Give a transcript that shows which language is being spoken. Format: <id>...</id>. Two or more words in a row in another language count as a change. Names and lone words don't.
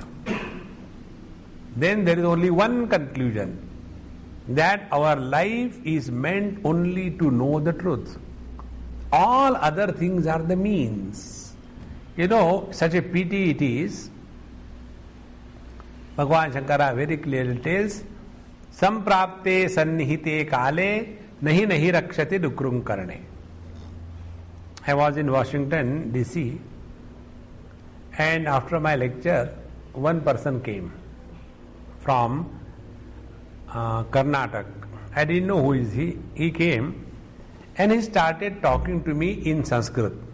<en>Then there is only one conclusion, that our life is meant only to know the truth. All other things are the means. You know, such a pity it is. Bhagavan Shankara very clearly tells,</en> <sa>Samprapte sannihite kale nahi nahi rakshati dukrum karane.</sa> <en>I was in Washington, D.C., and after my lecture, one person came from Karnataka. I didn't know who is he. He came and he started talking to me in Sanskrit.</en>